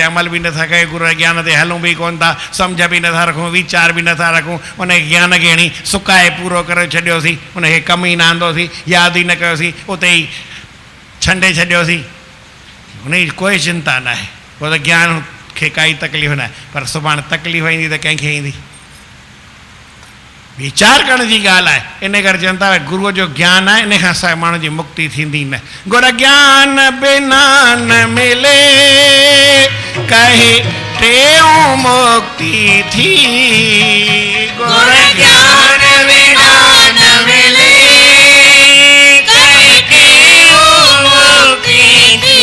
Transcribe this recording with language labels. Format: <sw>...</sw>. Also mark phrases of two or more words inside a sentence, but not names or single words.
<sd>अमल बि नथा कयूं गुरू ज्ञान ते हलूं बि कोन था सम्झ बि नथा रखूं वीचार बि नथा रखूं उन ज्ञान खे हणी सुकाए पूरो करे छॾियोसीं उनखे कम ई न आंदोसीं यादि ई न कयोसीं उते ई छंडे छॾियोसीं उनजी कोई चिंता न आहे पोइ त ज्ञान खे काई तकलीफ़ न आहे पर सुभाणे तकलीफ़ ईंदी त कंहिंखे ईंदी वीचार करण जी ॻाल्हि आहे इन करे चवनि था गुरूअ जो ज्ञान आहे इन खां सवाइ माण्हू जी मुक्ति थींदी न गुर ज्ञान बिना न मिले कहे टेऊं मुक्ति थी गुर ज्ञान बिना न मिले कहे टेऊं मुक्ति थी</sd>